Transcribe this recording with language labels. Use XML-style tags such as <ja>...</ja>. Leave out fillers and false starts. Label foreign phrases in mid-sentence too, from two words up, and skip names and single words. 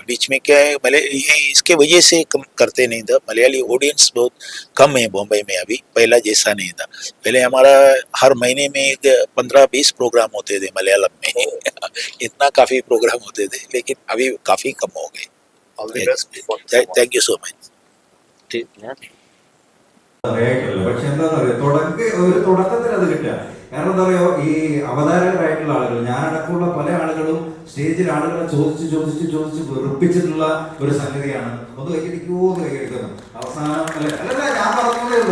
<hi>बीच में क्या है, ये इसके वजह से कम करते नहीं था. मलयाली ऑडियंस बहुत कम है बॉम्बे में अभी, पहला जैसा नहीं था. पहले हमारा हर महीने में 15-20 प्रोग्राम होते थे मलयालम में. इतना काफी प्रोग्राम होते थे, लेकिन अभी काफी कम हो गए.</hi> <en>thank you so much.</en> <ml>അറിയായിട്ടല്ല, പക്ഷെ എന്താ പറയുക, ഒരു തുടക്കത്തിൽ അത് കിട്ടുക. കാരണം എന്താ പറയുക, ഈ അവതാരകരായിട്ടുള്ള ആളുകൾ, ഞാനടക്കമുള്ള പല ആളുകളും സ്റ്റേജിൽ ആളുകളെ ചോദിച്ച് വെറുപ്പിച്ചിട്ടുള്ള ഒരു സംഗതിയാണ്. ഒന്ന് കൈയടിക്കുമോ എന്ന് കൈയടിക്കുന്നു. അവസാനം അല്ല ഞാൻ പറഞ്ഞതേ ഉള്ളൂ.</ml>